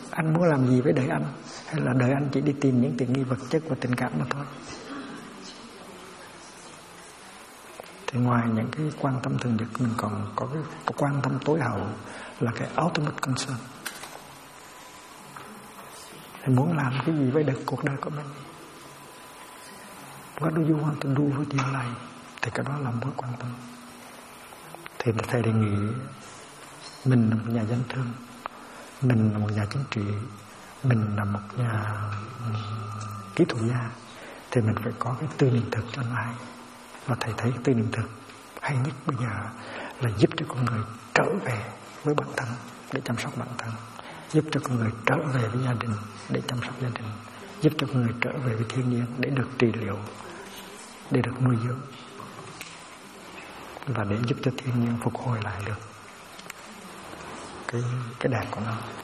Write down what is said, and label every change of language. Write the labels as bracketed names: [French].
[Vietnamese] Anh muốn làm gì với đời anh? Hay là đời anh chỉ đi tìm những tiện nghi vật chất và tình cảm mà thôi? Thì ngoài những cái quan tâm thường nhật, mình còn có cái quan tâm tối hậu là cái ultimate concern. Thì muốn làm cái gì với cuộc đời của mình? [English] What do you want to do with your life? [Vietnamese] Thì cái đó là mối quan tâm. Thì thầy đề nghị mình là một nhà dân thương, mình là một nhà chính trị, mình là một nhà kỹ thuật gia, thì mình phải có cái tư niệm thực cho nó hay. Và thầy thấy tư niệm thực hay nhất bây giờ là giúp cho con người trở về với bản thân để chăm sóc bản thân, giúp cho con người trở về với gia đình để chăm sóc gia đình, giúp cho con người trở về với thiên nhiên để được trị liệu, để được nuôi dưỡng, và để giúp cho thiên nhiên phục hồi lại được cái đẹp của nó.